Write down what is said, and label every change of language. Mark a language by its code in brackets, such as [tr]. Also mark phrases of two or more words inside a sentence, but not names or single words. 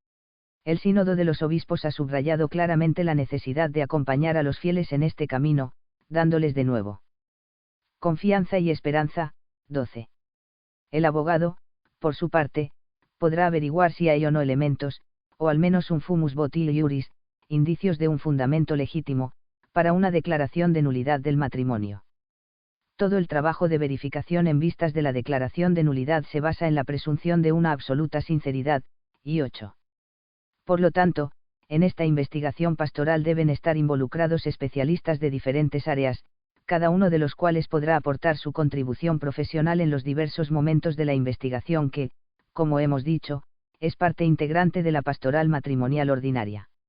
[es] El Sínodo de los Obispos ha subrayado claramente la necesidad de acompañar a los fieles en este camino, dándoles de nuevo confianza y esperanza. 12. El abogado, por su parte, podrá averiguar si hay o no elementos, o al menos un [la] fumus botil iuris, [es] indicios de un fundamento legítimo, para una declaración de nulidad del matrimonio. Todo el trabajo de verificación en vistas de la declaración de nulidad se basa en la presunción de una absoluta sinceridad, y 8. Por lo tanto, en esta investigación pastoral deben estar involucrados especialistas de diferentes áreas, cada uno de los cuales podrá aportar su contribución profesional en los diversos momentos de la investigación que, como hemos dicho, es parte integrante de la pastoral matrimonial ordinaria.